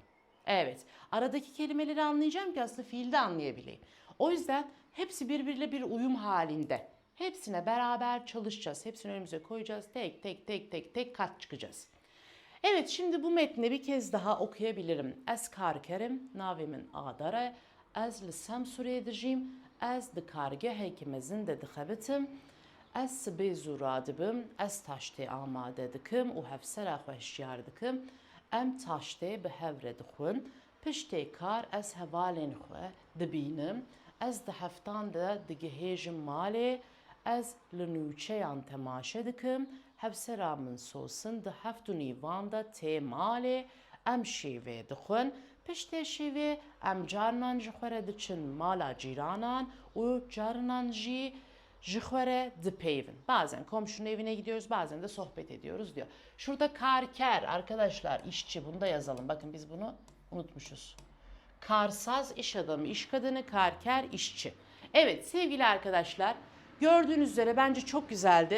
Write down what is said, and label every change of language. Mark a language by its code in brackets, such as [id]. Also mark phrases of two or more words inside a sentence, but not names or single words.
[tr] Evet, aradaki kelimeleri anlayacağım ki aslında fiilde anlayabileyim. O yüzden hepsi birbiriyle bir uyum halinde. Hepsine beraber çalışacağız. Hepsini önümüze koyacağız. Tek tek tek tek tek kat çıkacağız. Evet, şimdi bu metni bir kez daha okuyabilirim. [ku] Ez karkerim, navimin adare, ez li Samsurê dijîm, ez di kargehekî de dixebitim, ez sibê zû radibim, ez taştê amade dikim û hevsera xwe hişyar dikim, em taştê bi hev re dixwin, piştê kar ez hevalên xwe dibînim, ez di heftan de digihêjim malê, ez li nûçeyan temaşe dikim, hevsera min sosin di heft û nîvan de tê malê, em şêvê dixwin, piştê şêvê em carinan ji xwe re diçin mala cîranan û carinan jî ji xwe re dipeyvin. [tr] Bazen komşunun evine gidiyoruz, bazen de sohbet ediyoruz diyor. Şurada karker arkadaşlar, işçi, bunu da yazalım. Bakın biz bunu unutmuşuz. Karsaz iş adamı, iş kadını, karker işçi. Evet sevgili arkadaşlar, gördüğünüz üzere bence çok güzeldi.